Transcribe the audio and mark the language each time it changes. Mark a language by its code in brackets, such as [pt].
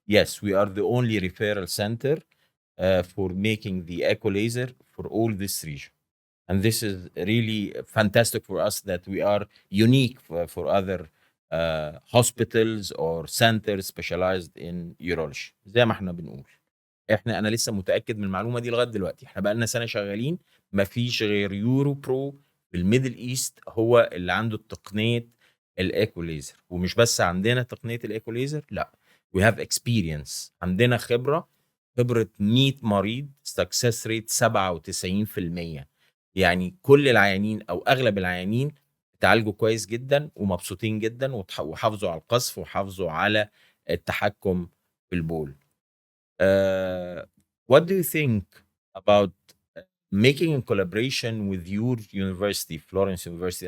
[en] Yes, we are the only referral center for making the equalizer for all this region. And this is really fantastic for us, that we are unique for other hospitals or centers specialized in urology. [ar] زي ما احنا بنقول، انا لسه متاكد من المعلومه دي لغايه دلوقتي. احنا بقى لنا سنه شغالين، مفيش غير يوروبرو في الميدل ايست هو اللي عنده تقنيه الايكوليزر. ومش بس عندنا تقنيه الايكوليزر، لا، [en] we have experience، [ar] عندنا خبره 100 مريض، [en] success rate [ar] 97%. يعني كل العيانين او اغلب العيانين اتعالجوا كويس جدا ومبسوطين جدا وحافظوا على القصف وحافظوا على التحكم في البول. [en] Uh, what do you think about making a collaboration with your university, Florence University?